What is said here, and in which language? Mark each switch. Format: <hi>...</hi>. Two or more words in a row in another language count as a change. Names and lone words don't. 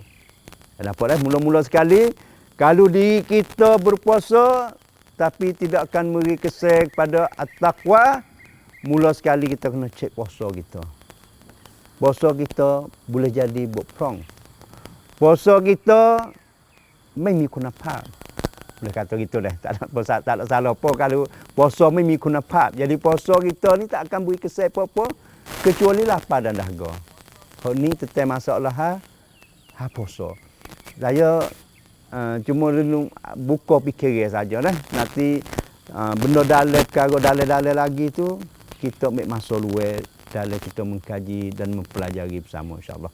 <ms>Dapat mula-mula sekali kalau diri kita berpuasa tapi tidak akan memberi kesan kepada at-taqwa, mula sekali kita kena cek puasa kita. Puasa kita boleh jadi berperang. Puasa kita</ms> <th>ไม่มีคุณภาพ.</th> <ms>Boleh kata gitu dah. Tak ada salah apa kalau puasa</ms> <th>ไม่มีคุณภาพ.</th> <ms>Jadi puasa kita ni tak akan beri kesan apa-apa kecuali lapar dan dahaga. Hak ni tentang masalah puasa. Saya cuma buka fikiran saja dah. Nanti benda dalam lagi tu kita ambil masa luar dalam kita mengkaji dan mempelajari bersama insya-Allah.</ms>